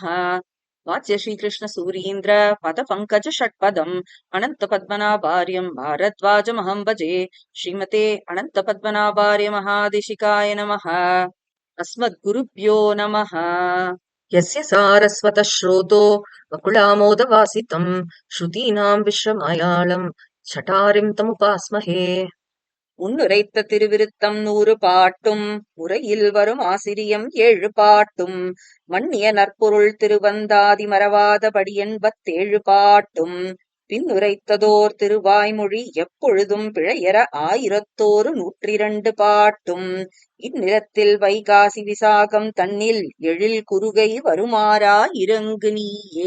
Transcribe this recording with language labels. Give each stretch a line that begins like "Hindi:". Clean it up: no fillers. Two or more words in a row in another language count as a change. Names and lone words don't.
Sanskrit: वात्स्य श्रीकृष्णसूरीन्द्र पदपङ्कज षट्पदम् अनन्तपद्मनाभार्यम् भारद्वाजमहम् भजे। श्रीमते अनन्तपद्मनाभार्य महादेशिकाय नमः। अस्मद्गुरुभ्यो नमः। यस्य सारस्वतः श्रोतो वकुलामोदवासितम् श्रुतीनाम् विश्वमयाळम् छटारिम् तमुपास्महे।
Tamil: உன்னுரைத்த திருவிருத்தம் 100 பாட்டும் உரையில் வரும் ஆசிரியம் 7 பாட்டும் மன்னிய நற்பொருள் திருவந்தாதி மறவாதபடி 87 பாட்டும் பின்னுரைத்ததோர் திருவாய்மொழி எப்பொழுதும் பிழையற 1102 பாட்டும் இந்நிலத்தில் வைகாசி விசாகம் தன்னில் எழில் குறுகை வருமாறா இறங்கு நீயே.